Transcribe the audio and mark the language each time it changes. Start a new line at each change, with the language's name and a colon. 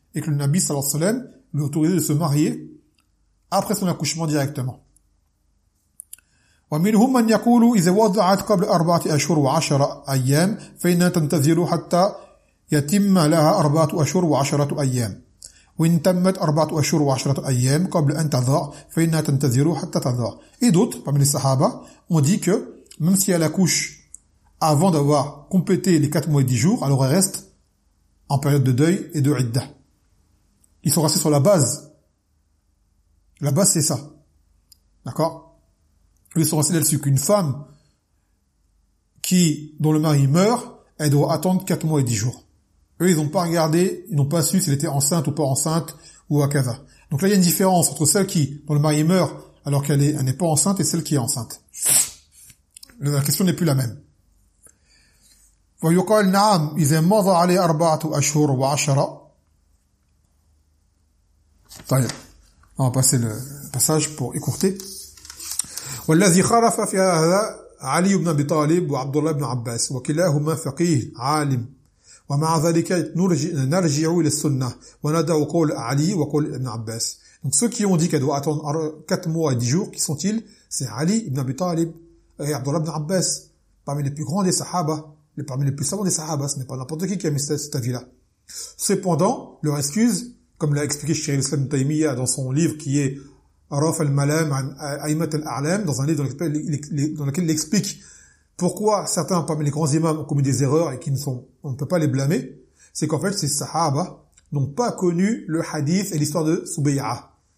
French: Et que le Nabi
Arabic: sallallahu alayhi wa sallam
French: lui autorisait de se marier après son accouchement directement.
Arabic: ومنهم من يقول إذا وضعت قبل 4 أشهر و10 أيام فإن تنتظر حتى يتم لها 4 أشهر و10 أيام وإن تمت 4 أشهر و10 أيام قبل أن تضع فإن تنتظر حتى تضع.
French: Et d'autres parmi les Sahaba ont dit que même si elle accouche avant d'avoir complété les 4 mois et 10 jours, alors elle reste en période de deuil et de iddah. Ils sont restés sur la base. La base, c'est ça. D'accord ? Ils sont restés là-dessus qu'une femme dont le mari meurt, elle doit attendre 4 mois et 10 jours. Eux, ils n'ont pas regardé, ils n'ont pas su s'il était enceinte ou pas enceinte, ou à Kaza. Donc là, il y a une différence entre celle dont le mari meurt alors qu'elle n'est pas enceinte et celle qui est enceinte. La question n'est plus la même.
Arabic: وَيُقَالْ نَعَمْ إِذَا مَضَ عَلَيْ أَرْبَعَةُ أَشْهُرُ وَعَشَرَ. طيب.
French: On va passer le passage pour écourter.
Arabic: والذي خالف في هذا علي بن ابي طالب وعبد الله بن عباس وكلاهما فقيه عالم ومع ذلك نرجع الى السنه وندع قول علي وقول ابن عباس.
French: Donc ceux qui ont dit qu'elle doit attendre 4 mois et 10 jours, qui sont-ils? C'est Ali ibn Abi Talib et Abdullah ibn Abbas, parmi les plus grands des Sahaba, les parmi les plus savants des Sahaba. Ce n'est pas n'importe qui a mis cet avis là. Cependant, leur excuse, comme l'a expliqué Cheikh Al-Islam Taymiyyah dans son livre qui est Raf al-Malam an A'imat al-A'lam, dans un livre dans lequel il explique pourquoi certains parmi les grands imams ont commis des erreurs et on ne peut pas les blâmer, c'est qu'en fait ces Sahaba n'ont pas connu le hadith et l'histoire de Subay'a.